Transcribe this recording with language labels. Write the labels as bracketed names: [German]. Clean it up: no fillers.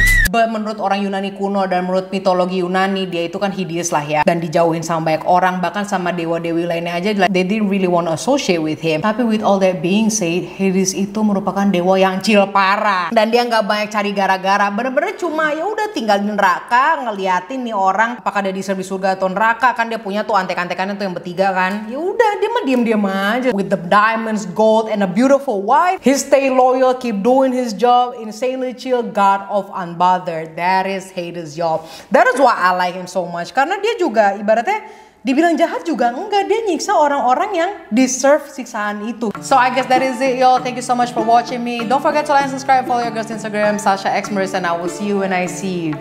[Indonesian] Menurut orang Yunani kuno dan menurut mitologi Yunani, dia itu kan hideous lah ya, dan dijauhin sama banyak orang, bahkan sama dewa-dewi lainnya aja, [English] like, they didn't really want to associate with him. [Indonesian] Tapi [English] with all that being said, [Indonesian] Hades itu merupakan dewa yang chill parah, dan dia nggak banyak cari gara-gara. Bener-bener cuma ya udah tinggal di neraka ngeliatin nih orang apakah dia deserve di surga atau neraka. Kan dia punya tuh antek-antekannya tuh yang bertiga kan. Ya udah dia mah diem-diem aja. [English] With the diamonds, gold, and a beautiful wife, he stay loyal, keep doing his job, insanely chill, god of unbothered. That is Hades, y'all. That is why I like him so much. [Indonesian] Karena dia juga ibaratnya dibilang jahat juga enggak, dia nyiksa orang-orang yang deserve siksaan itu. [English] So I guess that is it, y'all. Thank you so much for watching me. Don't forget to like and subscribe, follow your girl's Instagram, Sasha X Marissa, and I will see you when I see you.